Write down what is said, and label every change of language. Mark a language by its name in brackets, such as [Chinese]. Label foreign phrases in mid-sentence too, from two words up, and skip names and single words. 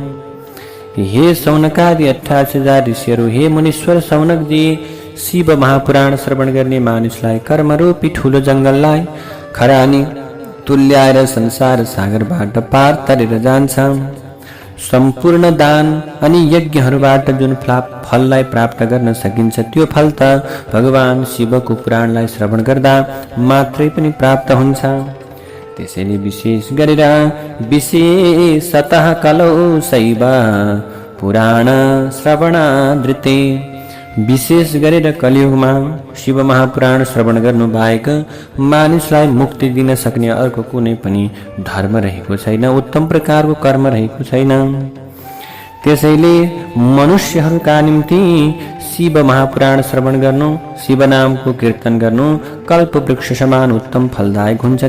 [Nepali] हे सौनकादि 28,000 ऋषिहरू, हे मुनीश्वर सौनकजी, शिव महापुराण श्रवण गर्ने मानिसलाई कर्मरूपी ठूलो जंगललाई खरानी तुल्याएर संसार सागरबाट पार तरेर जान्छ। सम्पूर्ण दान अनि यज्ञहरूबाट जुन फललाई प्राप्त गर्न सकिन्छ त्यो फल त भगवान शिवको पुराणलाई श्रवण गर्दा मात्रै पनि प्राप्त हुन्छ। त्यसैले विशेष गरेर [Sanskrit] विशेषतः कलौ शैव पुराण श्रवणादृते, [Nepali] विशेष गरेर कलियुगमा शिव महापुराण श्रवण गर्नु बाहेक मानिसलाई मुक्ति दिन सक्ने अर्को कुनै पनि धर्म रहेको छैन, उत्तम प्रकारको कर्म रहेको छैन। त्यसैले मनुष्यहरूका निम्ति शिव महापुराण श्रवण गर्नु, शिव नामको कीर्तन गर्नु कल्प वृक्ष समान उत्तम फलदायक हुन्छ।